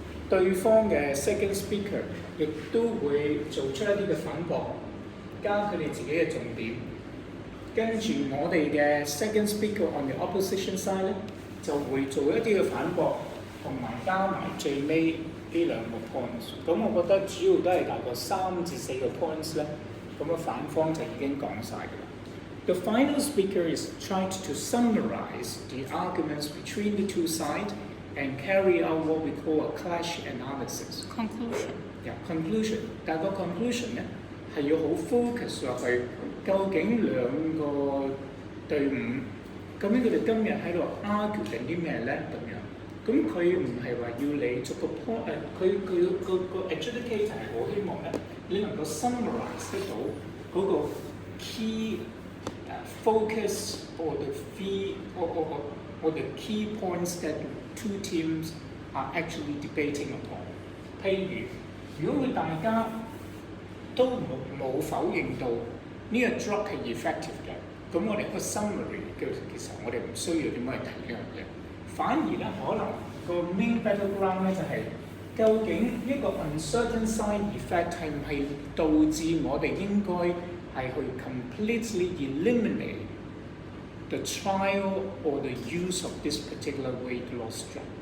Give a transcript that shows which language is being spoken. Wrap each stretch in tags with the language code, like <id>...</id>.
<yue>對方嘅</yue> <en>second speaker 亦都會做出一啲嘅反駁，加佢哋自己嘅重點，跟住我哋嘅 second speaker on the opposition side</en> <yue>咧就會做一啲嘅反駁。同埋加埋最尾呢兩個 points， 咁我覺得主要都係大概3至4個 points 咧，咁個反方就已經講晒㗎啦。</yue> <en>The final speaker is trying to summarize the arguments between the two sides and carry out what we call a clash analysis.</en> <yue>Conclusion， 但個 conclusion 咧係要好 focus 落去，究竟兩個隊伍究竟佢哋今日喺度 argue 緊啲咩咧咁樣？咁佢唔係話要你逐個 point， 佢個 adjudicator 係好希望咧，你能夠 summarize 得到嗰個 key</yue> <en>focus or the key points that the two teams are actually debating upon。</en> <yue>譬如，如果大家都冇否認到呢個 drug 係 effective 嘅，咁我哋個 summary 其實我哋唔需要點樣去睇呢樣嘢，反而咧可能個</yue> <en>main battleground</en> <yue>咧就係、究竟一個 uncertain side effect 係唔係導致我哋應該係去</yue> <en>completely eliminate the trial or the use of this particular weight loss drug？</en>